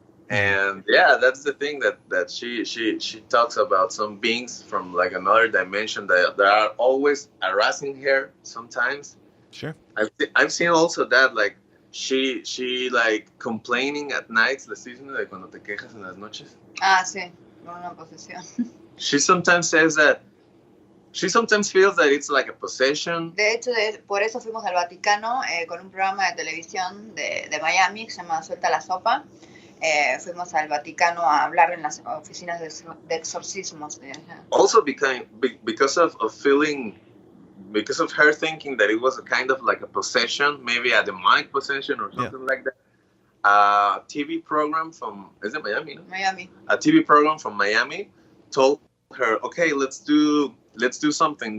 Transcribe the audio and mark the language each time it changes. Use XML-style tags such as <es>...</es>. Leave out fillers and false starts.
<en>And yeah, that's the thing that she talks about some beings from like another dimension that are always harassing her sometimes. Sure. I've seen also that like she like complaining at nights,</en> <es>le estoy diciendo de cuando te quejas en las noches. Ah, sí, una posesión.</es> <en>She sometimes says that she sometimes feels that it's like a possession.</en> <es>De hecho, por eso fuimos al Vaticano con un programa de televisión de Miami que se llama Suelta la Sopa. Fuimos al Vaticano a hablar en las oficinas de exorcismos.</es> <en>Also because of feeling, because of her thinking that it was a kind of like a possession, maybe a demonic possession or something like that. A TV program from, is it Miami? No? Miami. A TV program from Miami told her, okay, let's do something.</en>